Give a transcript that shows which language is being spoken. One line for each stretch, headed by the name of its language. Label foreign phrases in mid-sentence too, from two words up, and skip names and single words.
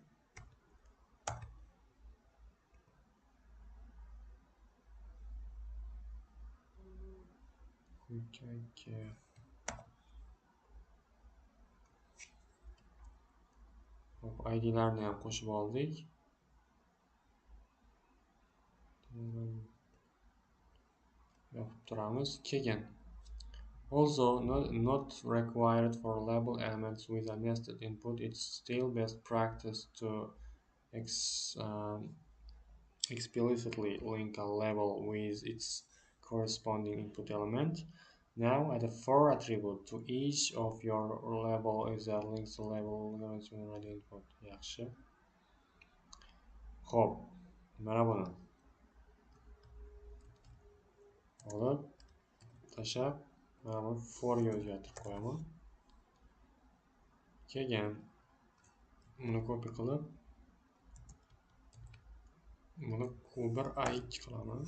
Uzbek: Hop, ID'larni ham qo'shib oldik. Yopib turamiz.
English: Keyin also not required for label elements with a nested input, it's still best practice to explicitly link a label with its corresponding input element. Now add a for attribute to each of your label is that links to label elements with radio input.
Uzbek: Yaxshi. Xo'p, mana buni olib tashlab, mana buni for ga o'zgartirib qo'yaman. Keyin buni copy qilib, buni Q1 A2 qilaman.